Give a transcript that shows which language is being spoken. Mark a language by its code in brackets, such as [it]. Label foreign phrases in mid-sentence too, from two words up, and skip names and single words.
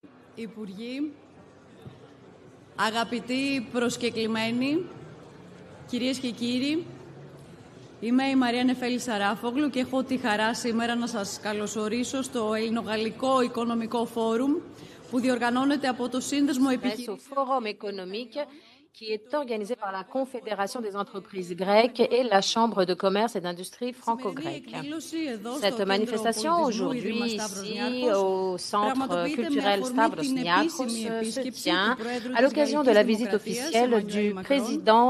[el] Υπουργοί, αγαπητοί προσκεκλημένοι, κυρίες και κύριοι, είμαι η Μαρία Νεφέλη Σαράφογλου και έχω τη χαρά σήμερα να σας καλωσορίσω στο Ελληνογαλλικό Οικονομικό Φόρουμ που διοργανώνεται από το Σύνδεσμο Επιχειρήσεων. [fr] Qui est organisé par la Confédération des entreprises grecques et la Chambre de commerce et d'industrie franco-grecque. Cette manifestation aujourd'hui ici au Centre culturel Stavros Niarchos se tient à l'occasion de la visite officielle du président